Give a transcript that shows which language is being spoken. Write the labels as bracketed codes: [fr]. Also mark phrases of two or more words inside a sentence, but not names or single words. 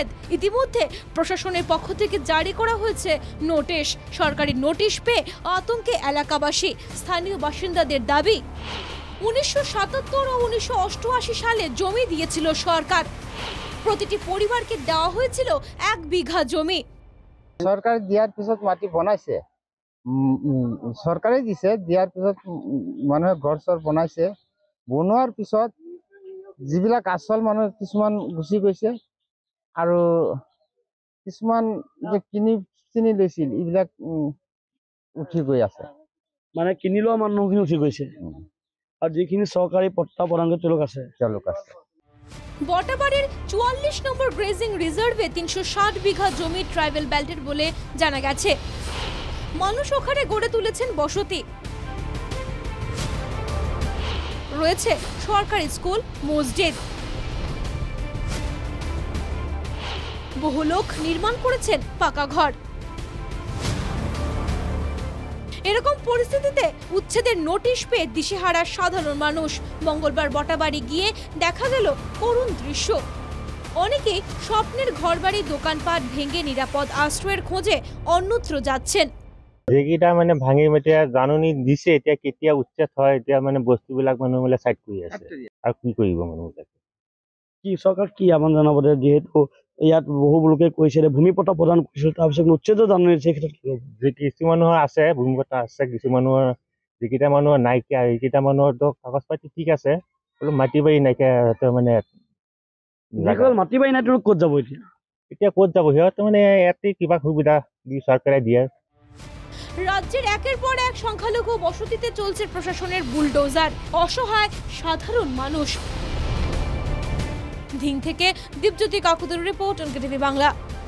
[bn] ইতিমধ্যে প্রশাসনের পক্ষ থেকে জারি করা হয়েছে নোটিশ। সরকারি নোটিশ পেয়ে আতঙ্কে এলাকাবাসী। স্থানীয় বাসিন্দাদের দাবি, 1977 ও 1988 সালে জমি দিয়েছিল সরকার। প্রতিটি পরিবারকে দেওয়া হয়েছিল 1 বিঘা জমি। [as] সরকার দিয়ার পিছত মাটি বনাইছে, সরকাৰে দিছে, দিয়ার পিছত মানুহে ঘৰ চৰ বনাইছে। বনোৱাৰ পিছত যিবিলাক আসল মানুহ কিছুমান গুচি গৈছে আৰু কিছুমান যে কিনি লৈছিল এইবিলাক উঠি গৈ আছে। মানে কিনি লোৱা মানুহখিনি উঠি গৈছে আৰু যিখিনি চৰকাৰী পট্টা প্ৰদান তেওঁলোক আছে। [bn] বটাবাড়ির 44 নম্বর গ্রেজিং রিজার্ভে 360 বিঘা জমি ট্রাইবাল বেল্টের বলে জানা গেছে। মানুষ ওখানে গড়ে তুলেছেন বসতি। রয়েছে সরকারি স্কুল, মসজিদ। বহু লোক নির্মাণ করেছেন পাকা ঘর। এরকম পরিস্থিতিতে উচ্ছেদের নোটিশ পেয়ে দিশেহারা সাধারণ মানুষ। মঙ্গলবার বটাবাড়ি গিয়ে দেখা গেল করুণ দৃশ্য। অনেকে স্বপ্নের ঘরবাড়ি, দোকানপাট ভেঙে নিরাপদ আশ্রয়ের খোঁজে অন্যত্র যাচ্ছেন। [as] যেকেইটা মানে ভাঙি এতিয়া জাননী দিছে, এতিয়া কেতিয়া উচ্ছেদ হয়, এতিয়া মানে বস্তুবিলাক মানুহ মানে সাইড কৰি আছে আৰু কি কৰিব মানুহবিলাকে। কি চৰকাৰ কি আহ্বান জনাব, যিহেতু ইয়াত বহু লোকে কৈছে ভূমিপট্টা প্ৰদান কৰিছিল, তাৰপিছত উচ্ছেদৰ জাননী দিছে, ক্ষেত্ৰত কি হ'ব? যে কিছু মানুহৰ আছে ভূমিপট্টা আছে, কিছু মানুহৰ যিকেইটা মানুহৰ নাইকিয়া, এইকেইটা মানুহৰতো কাগজ পাতি ঠিক আছে, অলপ মাটি বাৰী নাইকিয়া। মানে মাটি বাৰী নাই, ক'ত যাব এতিয়া ক'ত যাব? সিহঁতে মানে ইয়াতে কিবা সুবিধা দি চৰকাৰে দিয়ে। [bn] রাজ্যের একের পর এক সংখ্যালঘু বসতিতে চলছে প্রশাসনের বুলডোজার। অসহায় সাধারণ মানুষ। ধিং থেকে দীপজ্যোতি কাকুদের রিপোর্ট, অনকে টিভি বাংলা।